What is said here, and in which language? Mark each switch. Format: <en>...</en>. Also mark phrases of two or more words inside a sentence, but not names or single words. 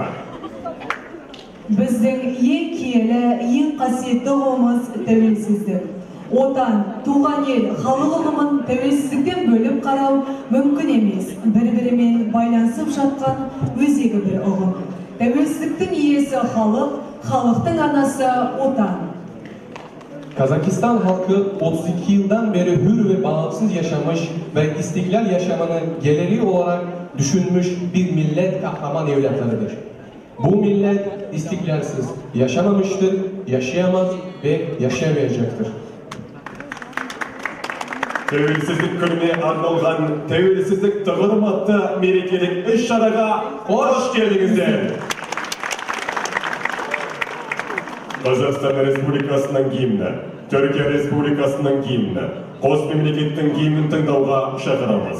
<kk>Біздің ең киелі, ең қасиетті ұғымыз тәуелсіздік. Отан, туған ел, халық ұғымын тәуелсіздіктен бөліп қарау мүмкін емес. Бір-бірімен байланысып жатқан өзегі бір ұғым. Тәуелсіздіктің иесі халық, халықтың анасы отан.</kk> <tr>Kazakistan halkı 32 yıldan beri hür ve bağımsız yaşamış ve istiklal yaşamını geliri olarak düşünmüş bir millet kahraman evlatlarıdır. Bu millet istiklalsiz yaşamamıştır, yaşayamaz ve yaşayamayacaktır.</tr> <kk>Tәуелсіздік күніне арналған тәуелсіздік тұғырым атты мерекелік іс-шараға қош келдіңіздер. Қазақстан Республикасының гимні, Түркия Республикасының гимні, қос мемлекеттің гимнін тыңдауға шақырамыз.</kk>